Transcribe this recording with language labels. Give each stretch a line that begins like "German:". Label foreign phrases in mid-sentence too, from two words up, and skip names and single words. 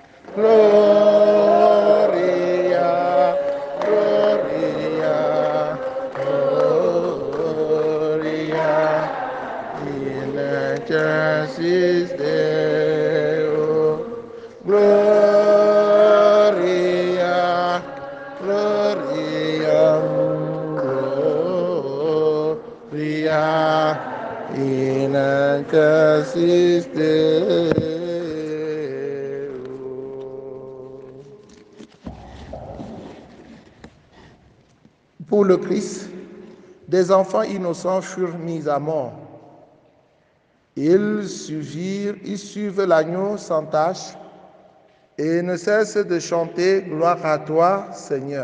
Latin: Gloria, Gloria, Gloria, in excelsis Deo. Gloria, Gloria, Gloria, in excelsis Deo.
French: Pour le Christ, des enfants innocents furent mis à mort. Ils suivent l'agneau sans tache et ne cessent de chanter gloire à toi, Seigneur.